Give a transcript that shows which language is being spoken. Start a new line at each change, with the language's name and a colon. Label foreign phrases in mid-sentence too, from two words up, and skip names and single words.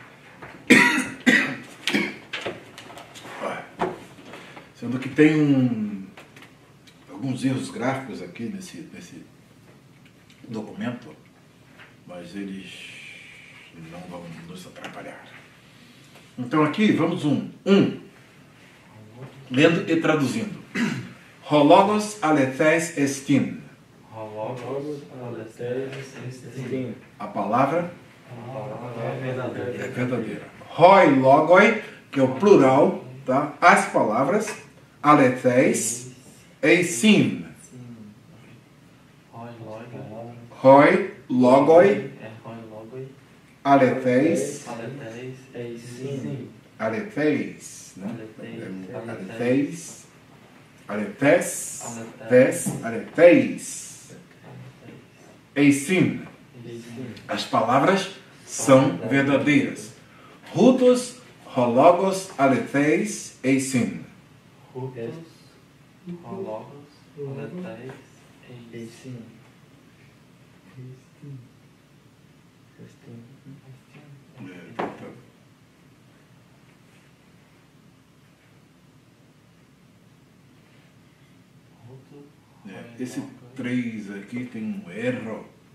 Portuguese: Sendo que tem alguns erros gráficos aqui nesse documento, mas eles não vão nos atrapalhar. Então aqui, vamos lendo e traduzindo.
Greek: Ὁ λόγος ἀληθής ἐστιν. Ὁ λόγος ἀληθής ἐστιν.
Portuguese: A palavra É é verdadeira.
Greek: Οἱ λόγοι,
Portuguese: que é o plural, tá? As palavras
Greek: ἀληθεῖς εἰσιν. Οἱ λόγοι ἀληθεῖς. Aletheis, né? Ἀληθεῖς, ἀληθεῖς, εἰσιν.
Portuguese: As palavras são verdadeiras.
Greek: Οὗτος, ὁ λόγος, ἀληθεῖς, εἰσιν. Οὗτος, ὁ λόγος, ἀληθεῖς, εἰσιν.
Portuguese: Esse 3 aqui tem um erro.